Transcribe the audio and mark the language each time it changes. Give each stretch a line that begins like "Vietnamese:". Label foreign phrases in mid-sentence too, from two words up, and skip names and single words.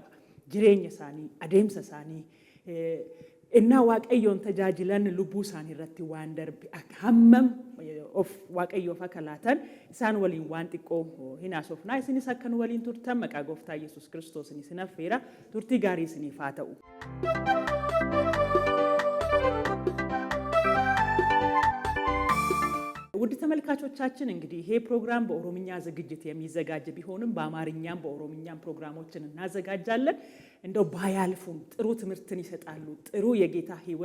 Oromo: Jireenya isaanii adeemsa isaanii innaa waaqayyoon tajaajilan lubbuu isaanii irratti waan darbe hammam of waaqayyoof akka laatan isaan waliin waan xiqqoo hin haasofnaa. Isinis akka nu waliin turtan maqaa gooftaa Yesuus Kiristoos isin affeera. Turtii gaarii isiniif haa ta'u.
Amharic: ውድ ተመልካቾቻችን እንግዲህ ይሄ ፕሮግራም በኦሮምኛ ዝግጅት የሚዘጋጅ ቢሆንም በአማርኛም በኦሮምኛም ፕሮግራሞችን እናዘጋጃለን። እንደው ባያልፉም ጥሩ ትምህርትን ይሰጣሉ፣ ጥሩ የጌታ